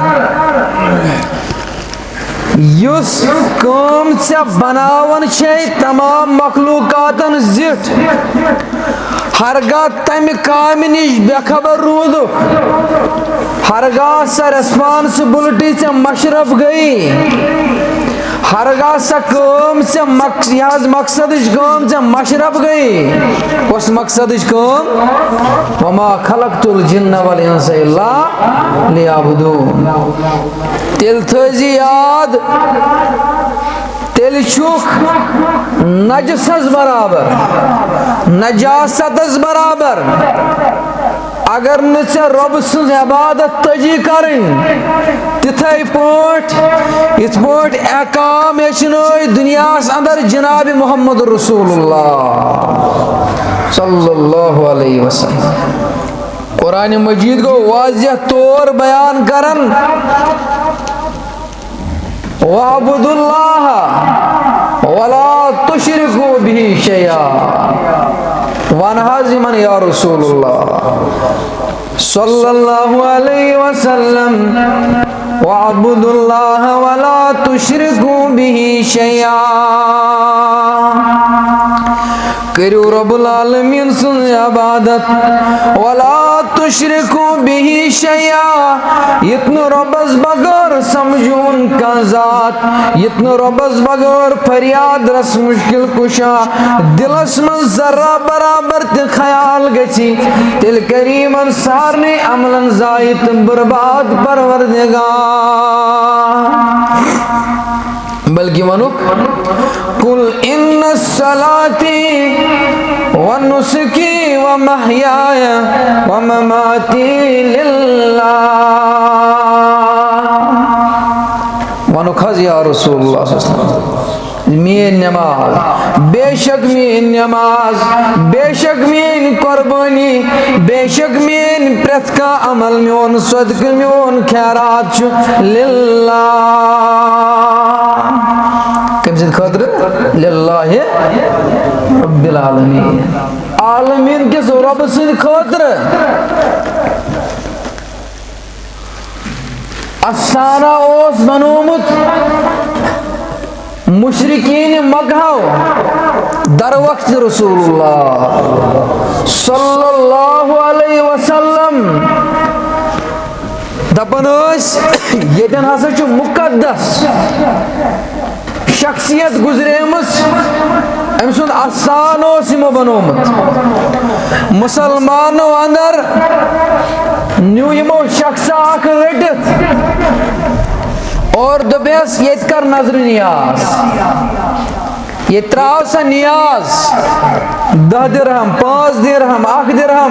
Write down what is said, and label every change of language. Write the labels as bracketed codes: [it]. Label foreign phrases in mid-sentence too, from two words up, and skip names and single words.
[ks] یُس کٲم ژےٚ بناوان چھے تمام مخلوقاتن زِٹھ، ہرگاہ تمہِ کامہِ نِش بے خبر روٗدُکھ، ہرگاہ سۄ ریسپانسبلٹی ژےٚ مشرف گٔیی، ہرگاہ سۄ کٲم ژےٚ یہِ حظ مقصدٕچ کٲم ژےٚ مشرف گٔیی، کۄس مقصدٕچ کٲم؟ [ar] وما خلقت الجن والانس الا لیعبدون. [ks] تیٚلہِ تھٲیزِ یاد، تیٚلہِ چھُکھ نجسس برابر، نجاستس برابر. اگر نہٕ ژےٚ رۄبہٕ سٕنٛز عبادت تجی کرٕنۍ تِتھے پٲٹھۍ یِتھ پٲٹھۍ احکام ہیٚچھنٲے دُنیاہس اندر جناب محمد رسول اللہ [ar] صلی اللہ علیہ وسلم. [ks] قرآن مجید کو واضح طور بیان کرن، [ar] وَاعْبُدُوا اللَّهَ وَلَا تُشْرِكُوا بِهِ شَيْئًا. [ks] وَنَ حظ یِمن [ar] یا رسول اللہ صلی اللہ علیہ وسلم، وَاعْبُدُوا اللَّهَ وَلَا تُشْرِكُوا بِهِ شَيْئًا. [ks] کٔرِو [ar] رب العالمین [ks] سٕنٛز عبادت، [ar] وَلَا تُشْرِكُوا بِهِ شَيْئًا. [ks] یِتھ نہٕ رۄبس بغٲر سمجھون کانٛہہ ذات، یِتھ نہٕ رۄبس بغٲر فریاد رس مشکل کُشا دلس منٛز ذرا برابر تہِ خیال گژھِ، تیٚلہِ کَرِ یِمن سارنٕے عملن ضایہِ تہٕ برباد پروردگار. بلکہ ونُکھ [ar] قُلْ اِنَّ صَلَاتِي وَنُسُكِي وَمَحْيَايَ وَمَمَاتِي لِلَّهِ. [ks] ونُکھ حظ [ar] یا رسول اللہ صلی اللہ علیہ وسلم، [ks] میٲنۍ نماز، بے شک میٲنۍ نماز، بے شک میٲنۍ قربٲنی، بے شک میٲنۍ پرٛٮ۪تھ کانٛہہ عمل، میون صدقہٕ، میون خیرات چھُ للہ. کٔمۍ سٕنٛدِ خٲطرٕ؟ [ar] للہ رب العالمین، [ks] عالمیٖن کِس رۄبہٕ سٕنٛدِ خٲطرٕ. استانہ اوس بنومُت مشرقین مکہو در وقت رسول اللہ [ar] صلی اللہ علیہ وسلم. [ks] دپان ٲسۍ ییٚتٮ۪ن ہسا چھُ مُقدس شخصیت گُزریمٕژ، أمۍ سُنٛد استان اوس یِمو بنومُت. مُسلمانو اندر نیوٗ یِمو شخصا اکھ رٔٹِتھ اور دوٚپیس ییٚتہِ کر نظرِ نیاز، ییٚتہِ تراو سا نیاز، 10 درہم، 5 درہم، 1 درہم.